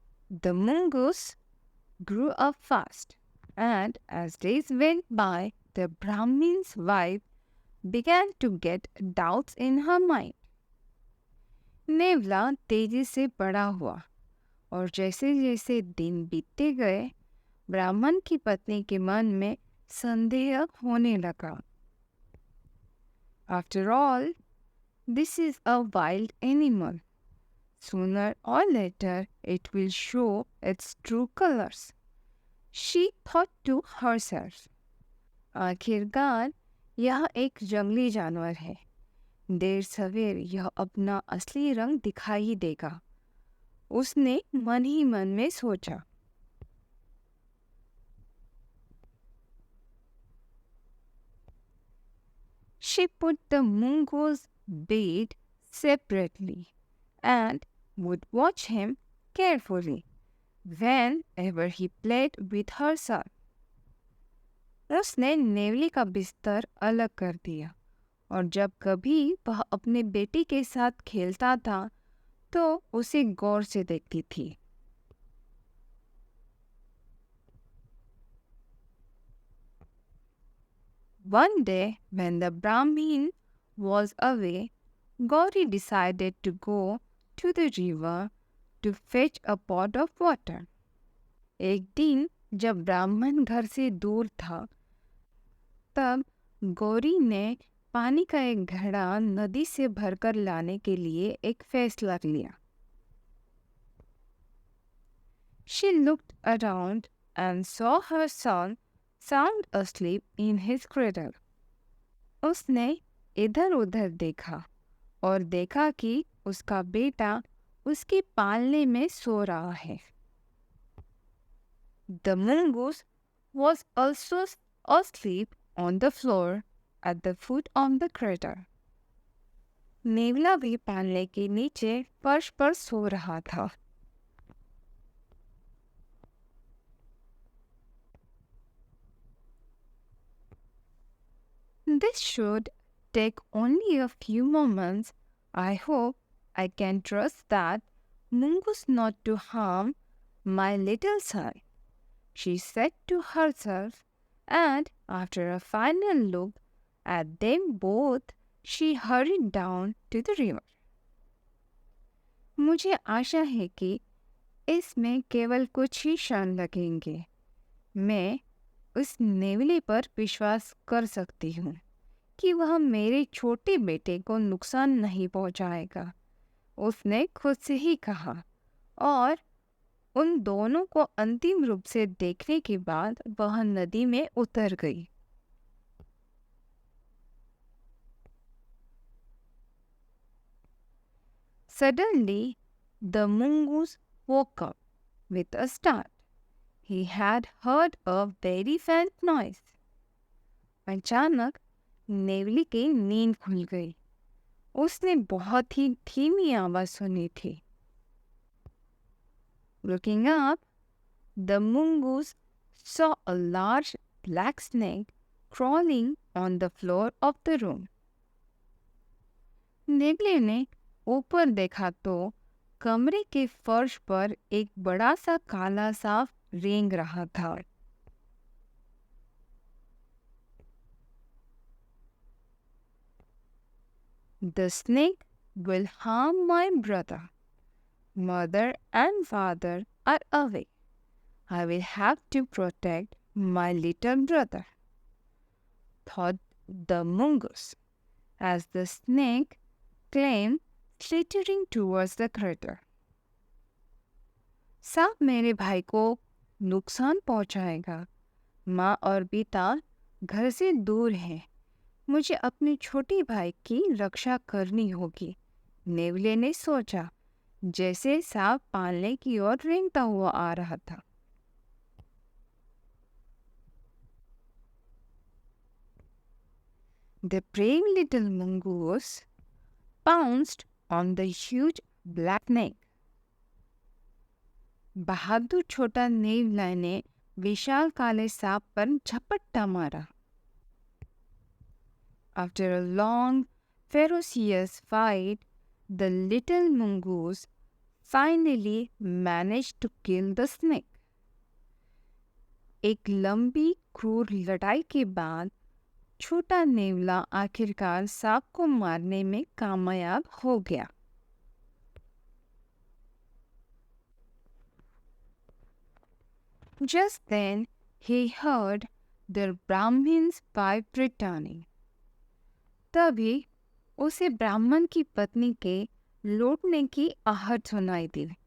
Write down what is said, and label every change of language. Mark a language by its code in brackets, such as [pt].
[en] The mongoose grew up fast, and as days went by, the Brahmin's wife began to get doubts in her mind. [hi] नेवला तेजी से बड़ा हुआ और जैसे जैसे दिन बीतते गए, ब्राह्मण की पत्नी के मन में संदेह होने लगा। [en] After all, this is a wild animal. Sooner or later, it will show its true colors, she thought to herself. [hi] आखिरकार यह एक जंगली जानवर है। देर सवेर यह अपना असली रंग दिखाई देगा, उसने मन ही मन में सोचा। [en] She put the mongoose bathed separately and would watch him carefully whenever he played with her son. [hi] उसने नेवली का बिस्तर अलग कर दिया और जब कभी वह अपने बेटी के साथ खेलता था तो उसे गौर से देखती थी. [en] One day, when the Brahmin was away, Gauri decided to go to the river to fetch a pot of water. [hi] एक दिन जब ब्राह्मण घर से दूर था, तब गौरी ने पानी का एक घड़ा नदी से भरकर लाने के लिए एक फैसला लिया. [en] She looked around and saw her son sound asleep in his cradle. [hi] उसने इधर उधर देखा और देखा कि उसका बेटा उसके पालने में सो रहा है. [en] The mongoose was also asleep on the floor at the foot of the cradle. [hi] नेवला भी पालने के नीचे फर्श पर सो रहा था. [en] This should take only a few moments. I hope I can trust that mongoose not to harm my little son, she said to herself, and after a final look at them both, she hurried down to the river. [hi] मुझे आशा है कि इसमें केवल कुछ ही क्षण लगेंगे. मैं उस नेवले पर विश्वास कर सकती हूँ कि वह मेरे छोटे बेटे को नुकसान नहीं पहुँचाएगा, उसने खुद से ही कहा. और उन दोनों को अंतिम रूप से देखने के बाद वह नदी में उतर गई. [en] Suddenly, the mongoose woke up with a start. He had heard a very faint noise. [hi] अचानक नेवली की नींद खुल गई. उसने बहुत ही धीमी आवाज सुनी थी. [en] Looking up, the mongoose saw a large black snake crawling on the floor of the room. [hi] नेवले ने ऊपर देखा तो कमरे के फर्श पर एक बड़ा सा काला सांप रेंग रहा था. [en] The snake will harm my brother. Mother and father are away. I will have to protect my little brother, thought the mongoose, as the snake came slithering towards the crater. [hi] सांप मेरे भाई को नुकसान पहुंचाएगा. माँ और पिता घर से दूर हैं. मुझे अपने छोटे भाई की रक्षा करनी होगी, नेवले ने सोचा, जैसे सांप पालने की ओर रेंगता हुआ आ रहा था. [en] The brave little mongoose pounced on the huge black snake. [hi] बहादुर छोटा नेवला ने विशाल काले सांप पर झपट्टा मारा. [en] After a long, ferocious fight, the little mongoose finally managed to kill the snake. [hi] एक लंबी क्रूर लड़ाई के बाद छोटा नेवला आखिरकार सांप को मारने में कामयाब हो गया. [en] Just then he heard the Brahmin's wife returning. [hi] तभी उसे ब्राह्मण की पत्नी के लौटने की आहट सुनाई दी.